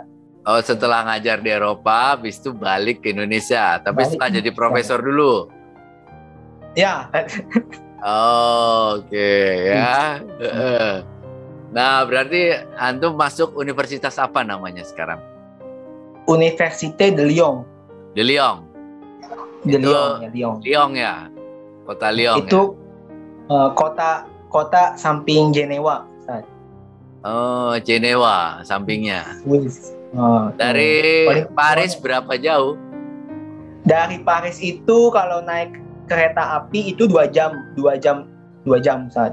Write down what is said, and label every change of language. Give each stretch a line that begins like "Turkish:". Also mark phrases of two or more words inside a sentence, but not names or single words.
Indonesian: Oh, setelah ngajar di Eropa, habis itu balik ke Indonesia. Tapi setelah jadi profesor dulu. Ya. Oke, ya. Nah, berarti antum masuk universitas apa namanya sekarang? Université de Lyon. De Lyon. Lyon ya. Kota Lyon. Itu ya? Kota samping Jenewa. Oh, Jenewa sampingnya. Dari Paris berapa jauh? Dari Paris itu kalau naik kereta api itu 2 jam Ustaz.